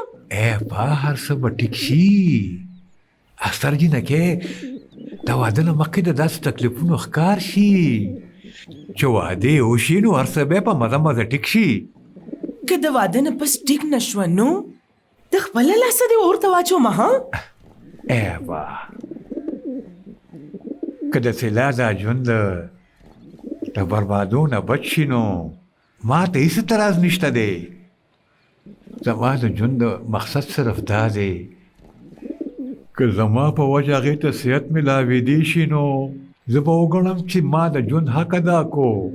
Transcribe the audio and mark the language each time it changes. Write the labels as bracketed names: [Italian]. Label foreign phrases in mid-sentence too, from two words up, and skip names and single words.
[Pashto] با هر څه به ټیک شي اختر جینکې د واده نه مخکې د داسې تکلیفونو ښکار شي چې واده یې وشي نو هر څه بیا په مزه مزه ټیک شي که د واده نه پس ټیک نه شوه نو د خپله لاسه دې اور ته واچومه ها با که د سیلا دا ژوند د بربادو نه بچ شي نو ما ته هېڅ اعتراض نشته دی زما د ژوند مقصد صرف دا دی که زما په وجه هغې ته صحت میلاویدی شي نو زه به وګڼم چې ما د ژوند حق ادا کو